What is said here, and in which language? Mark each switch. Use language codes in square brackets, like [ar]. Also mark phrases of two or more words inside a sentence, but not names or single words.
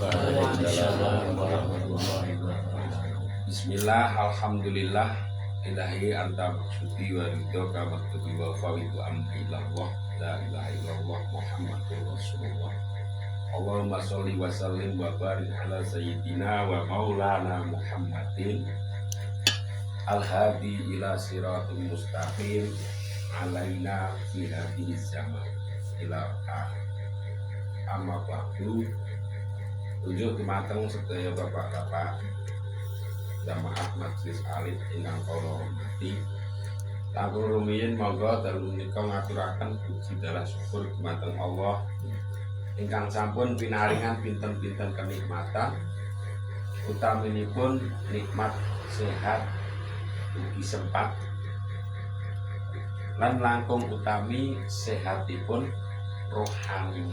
[ar] بسم الله, الحمد لله، إلهي أنت مقصودي ورضاك مكتوبي وأفوض أمري إلى الله لا إله إلا الله محمد رسول الله. اللهم صل وسلم وبارك على سيدنا ومولانا محمد الهادي إلى صراط المستقيم علينا في هذه زمان إلى أما بعد. [jv] Tujuh dumateng sedaya bapak-bapak jamaah majelis alim ingkang kula hormati. Langkung rumiyin monggo dalu menika ngaturaken puji dalah syukur dumateng Allah ingkang sampun pinaringan pinten-pinten kenikmatan utaminipun nikmat sehat ugi sempat lan langkung utami sehatipun rohani.